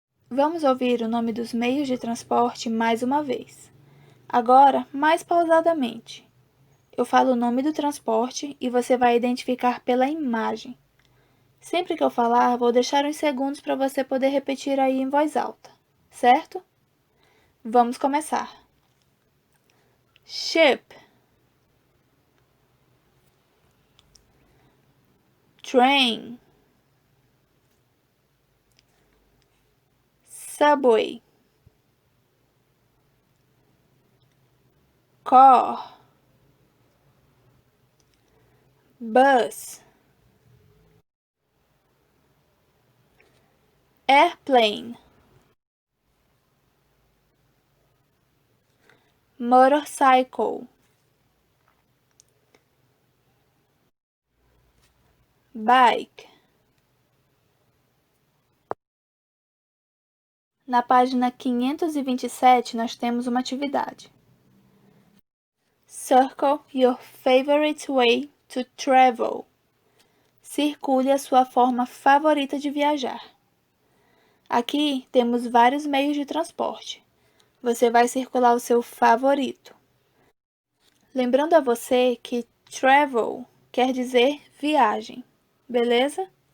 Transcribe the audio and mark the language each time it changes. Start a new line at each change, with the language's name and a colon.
Portuguese: Vamos ouvir o nome dos meios de transporte mais uma vez. Agora, mais pausadamente. Eu falo o nome do transporte e você vai identificar pela imagem. Sempre que eu falar, vou deixar uns segundos para você poder repetir aí em voz alta, certo? Vamos começar.
English: Ship, train, subway, car, bus, airplane, motorcycle, bike.
Portuguese: Na página 527, nós temos uma atividade.
English: Circle your favorite way to travel.
Portuguese: Circule a sua forma favorita de viajar. Aqui temos vários meios de transporte. Você vai circular o seu favorito. Lembrando a você que travel quer dizer viagem, beleza?